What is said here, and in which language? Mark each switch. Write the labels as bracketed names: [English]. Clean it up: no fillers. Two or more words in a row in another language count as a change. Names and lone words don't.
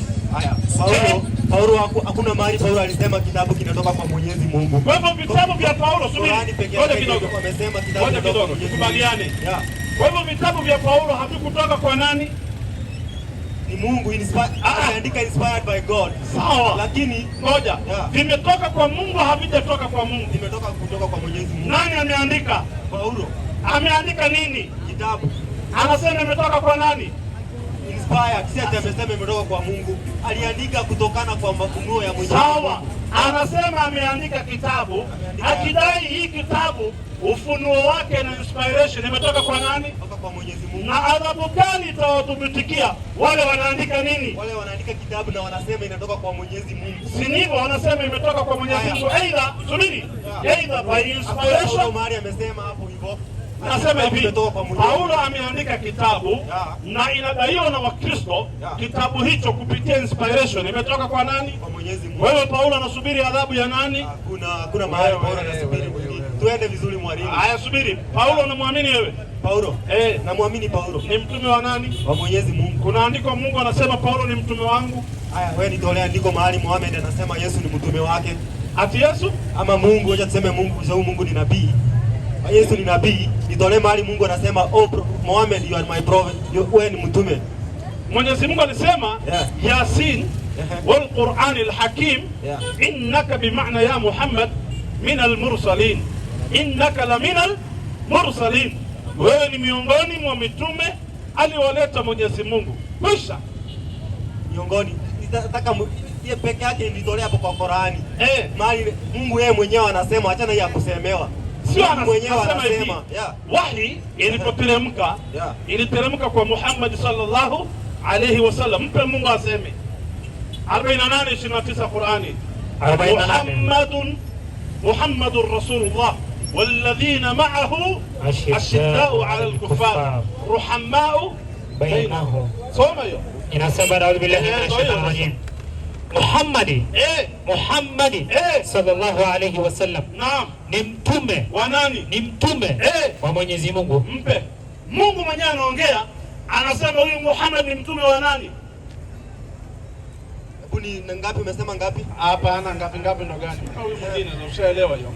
[Swahili] Haya, Paulo hakuna mahali Paulo alisema kitabu kinatoka kwa Mwenyezi Mungu. Kwa hivyo vitabu vya Paulo, subiri. Ngoja kidogo. Amesema kitabu kinatoka kwa Mwenyezi Mungu. Kubaliane. Kwa hivyo vitabu vya Paulo havikutoka kwa nani? Ni Mungu ameandika [English] inspired by God. [Swahili] Sawa. Lakini ngoja. Vimetoka kwa Mungu, havijatoka kwa Mungu. Vimetoka kutoka kwa Mwenyezi Mungu. Nani ameandika? Paulo. Ameandika nini? Kitabu. Anasema imetoka kwa nani? Inspired. Si ati amesema imetoka kwa Mungu. Aliandika kutokana kwa mafunuo ya Mwenyezi Mungu. Sawa. Anasema ameandika kitabu, akidai hii kitabu ufunuo wake na inspiration imetoka kwa nani? Kutoka kwa Mwenyezi Mungu. Na adhabu gani itawadhibitikia wale wanaandika nini? Wale wanaandika kitabu na wanasema inatoka kwa Mwenyezi Mungu. Si ndivyo wanasema imetoka kwa Mwenyezi Mungu? Aidha, subiri. Aidha [English] by inspiration. [Swahili] Mari amesema hapo hivyo. Nasema hivi, Paulo ameandika kitabu na inadaiwa na Wakristo kitabu hicho kupitia inspiration imetoka kwa nani? Kwa Mwenyezi Mungu. Wewe Paulo anasubiri adhabu ya nani? Kuna mahali Paulo anasubiri. Tuende vizuri mwalimu. Haya, subiri. Paulo unamwamini wewe? Paulo. Namwamini Paulo. Ni mtume wa nani? Wa Mwenyezi Mungu. Kuna andiko Mungu anasema Paulo ni mtume wangu? Haya, wewe nitolea andiko mahali Muhammad anasema Yesu ni mtume wake. Ati Yesu? Ama Mungu, acha tuseme Mungu, sababu Mungu ni nabii. Yesu ni nabii. Nitolee mahali Mungu anasema Muhammad [English] you are my prophet. [Swahili] Wewe ni mtume. Mwenyezi Mungu alisema [Arabic] يس والقرآن الحكيم إنك [Swahili] bimaana ya Muhammad [Arabic] من المرسلين. إنك لمن المرسلين. [Swahili] Wewe ni miongoni mwa mitume alioleta Mwenyezi Mungu. Kisha miongoni nataka yeye peke yake nitolea hapo kwa Qur'ani. Mahali Mungu yeye mwenyewe anasema, achana ya kusemewa. Sio mwenyewe anasema hivi. anasema. Yeah. Wahi ilipoteremka, Yeah. iliteremka kwa Muhammad [Arabic] sallallahu alayhi wasallam. [Swahili] Mpe Mungu aseme. 48:29 Qur'ani. 48. [Arabic] محمد رسول الله والذين معه أشداء على الكفار رحماء بينهم. [Swahili] Soma hiyo. [Arabic] Inasema أعوذ بالله من الشيطان الرجيم. Muhammadi صلى الله عليه وسلم. [Swahili] Naam. Ni mtume Wa nani? ni mtume wa Mwenyezi Mungu. Mpe Mungu mwenyewe anaongea, anasema huyu Muhammad ni mtume wa nani? Hebu ni ngapi umesema ngapi? Hapana, ngapi ndo gani? Mpe huyu mwingine, na ushaelewa hiyo.